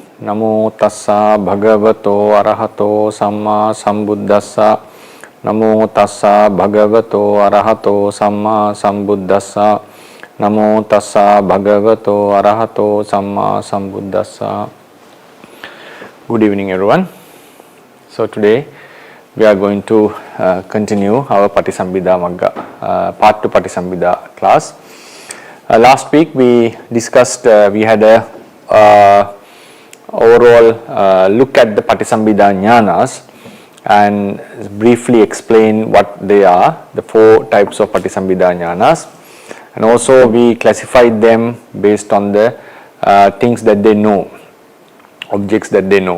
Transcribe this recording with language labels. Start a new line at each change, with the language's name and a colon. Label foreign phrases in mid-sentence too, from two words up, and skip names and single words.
Pali: Namo tassa bhagavato arahato samma sambuddhassa. Namo tassa bhagavato arahato samma sambuddhassa. Namo tassa bhagavato arahato samma sambuddhassa.
English: Good evening, everyone. So today we are going to continue our Patisambhida Magga, part 2 Patisambhida class. Last week we discussed, we had a overall look at the Patisambhida jnanas and briefly explain what they are, the 4 types of Patisambhida jnanas, and also we classified them based on the things that they know, objects that they know.